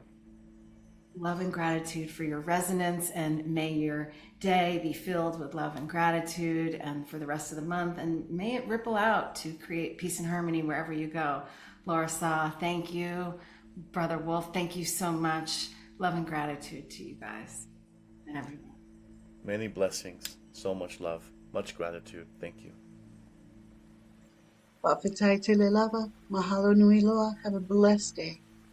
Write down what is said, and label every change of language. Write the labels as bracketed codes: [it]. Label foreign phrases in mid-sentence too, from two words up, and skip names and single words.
[en] Love and gratitude for your resonance, and may your day be filled with love and gratitude, and for the rest of the month, and may it ripple out to create peace and harmony wherever you go. LauraSa, thank you. Brother Wolf, thank you so much. Love and gratitude to you guys and everyone. Many blessings, so much love, much gratitude. Thank you. [sm] Wa'afetai te le lava. [haw] Mahalo nui loa. [en] Have a blessed day.